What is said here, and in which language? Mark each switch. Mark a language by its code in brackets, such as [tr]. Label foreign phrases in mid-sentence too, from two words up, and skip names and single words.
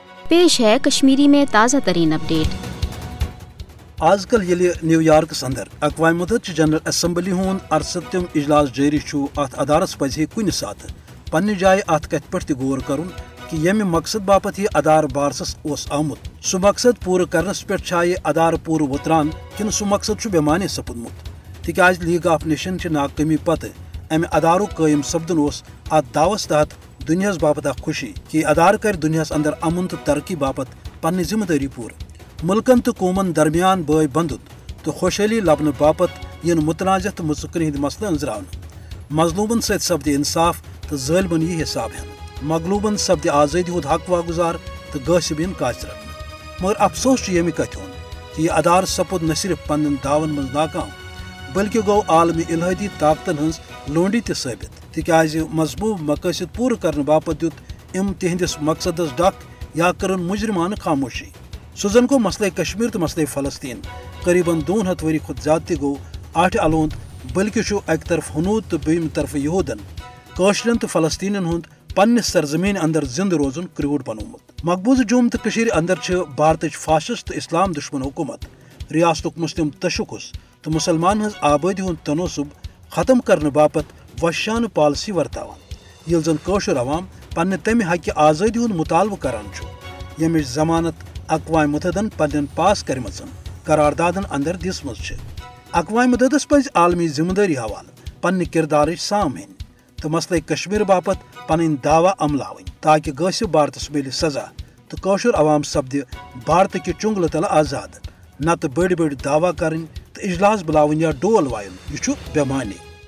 [ur] پیش ہے کشمیری میں تازہ ترین اپڈیٹ۔ [ks] آز کل یلی نیو یارکس اندر اقوام متحدہ جنرل اسمبلی ہند 68 اجلاس جاری ات ادارس پزِ کن سات پنہ جائے ات کت پہ غور کرن کہ یمہ مقصد باپت یہ ادار بارسس آمت سہ مقصد پور کرنس پہ یہ ادار پور وتران کن سہ مقصد بیمانے سپدمت تکیاز لیگ آف نیشن چہ ناکامی پتہ امہ ادارو قائم سپدن ات دعوس تحت دنیاس باپت خوشی کہ ادار کر دنیاس اندر امن تو ترقی باپت پنہ ذمہ داری پور ملکن تو قومن درمیان بے بندت تو خوشحالی لبن باپت ین متنازع تو مستقل ہند مسئلہ انزراون مظلومن ست سپد انصاف تو ظالمن یہ حساب ہین مغلوبن سپد آزادی ہند حق واگزار تو غاصبین کاچ رکھن مگر افسوس یمہ کتھ ہند کہ یہ ادار سپود نہ صرف پنن دعون من ناکام بلکہ گو عالمی الہدی طاقتن ہز لونڈی تہ ثابت تکیاز مضبوط مقاصد پور کرنے باپت دیت ام تہندس مقصدس ڈک یا کرن مجرمانہ خاموشی سہ زن گو مسئلہ کشمیر تو مسئلہ فلسطین قریباً 200 ؤری کھت زیادہ تہ گو آٹھ الوند بلکہ اک طرف ہنود تو بیم طرف یہودن کاشرن تو فلسطینن ہند پنس سرزمین اندر زند روزن کریوٹ بنومت مقبوضہ جوم تو اندر بھارتچ فاشسٹ تو اسلام دشمن حکومت ریاستک مسلم تشخص تو مسلمان ہز آبادی ہند تناسب ختم کرنے باپت وحشانہ پالسی ورتاوان یل زن کاشر عوام پنہ تمہ حق آزادی ہند مطالبہ کران یمچ ضمانت اقوام متحدن پنن پاس کرمژن قراردادن اندر دسمز اقوام متحدس پز عالمی ذمہ داری حوالہ پنہ کردار سام ہین تو مسئلہ کشمیر باپت پن دعوی عملاون تاکہ غاصب بھارتس مل سزا تو کاشر عوام سپد بھارت کہ چنگل تل آزاد نت بڑ بڑ دعوی کریں تو اجلاس بلاون یا ڈول وائن یہ بیمانی